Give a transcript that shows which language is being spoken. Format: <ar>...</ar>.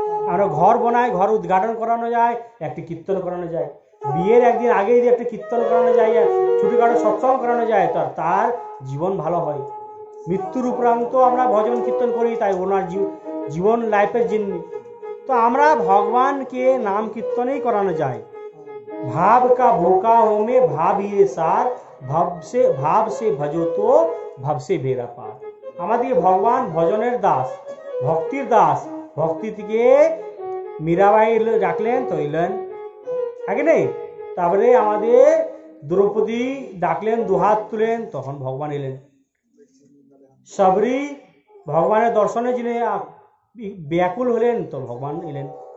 <bn>আমরা ঘর বানাই, ঘর উদ্ঘাটন করানো যায়, একটি কীর্তন করানো যায়। বিয়ের একদিন আগে যদি একটা কীর্তন করানো যায়, ছোটখাটো সৎসঙ্গ করানো যায়, তার জীবন ভালো হয়। মৃত্যুর উপরান্ত আমরা ভজন কীর্তন করি, তাই ওনার জীবন লাইফের জন্য। তো আমরা ভগবানকে নাম কীর্তনেই করানো যায়।</bn> <hi>भाव का भूखा हो में भाव ही सार, भाव से भजो तो भव से बेरा पार।</hi> <bn>আমাদের ভগবান ভজনের দাস, ভক্তির দাস। ভক্তি থেকে মীরাবাই ডাকলেন তো এলেন, আগে নেই। তারপরে আমাদের দ্রৌপদী ডাকলেন, দুহাত তুলেন, তখন ভগবান এলেন। সবরি ভগবানের দর্শনের জন্য ব্যাকুল হলেন, তো ভগবান এলেন।</bn>